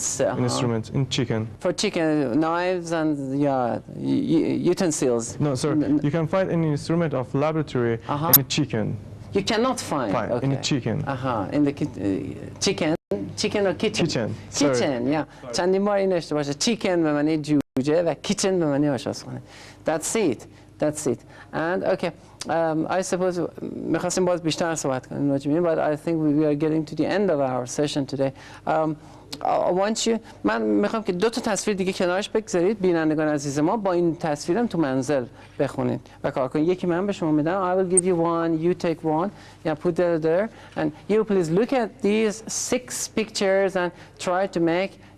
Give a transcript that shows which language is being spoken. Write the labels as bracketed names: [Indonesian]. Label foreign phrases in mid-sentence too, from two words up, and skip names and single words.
[English] Instruments in chicken. For chicken, knives and utensils. No, sir. You can find any instrument of laboratory in a chicken. You cannot find. Okay. In a chicken. In the chicken. Chicken or kitchen? Kitchen. Kitchen, yeah. [Persian] چندین بار این اشتباه باشه. Chicken به معنی جوجه و kitchen به معنی آشپزخانه. [English] That's it. That's it. And okay, I suppose [Persian] می‌خواستیم باز بیشتر صحبت کنیم راجع به این, [English] but I think we are getting to the end of our session today. I want you, [Persian] من میخوام که 2 تا تصویر دیگه کنارش بگذارید بینندگان عزیز ما, با این تصویرم تو منزل بخونید و کار کنید. یکی من به شما میدم. [English] I will give you one, you take one, yeah, put it there, and you please look at these 6 pictures and try to make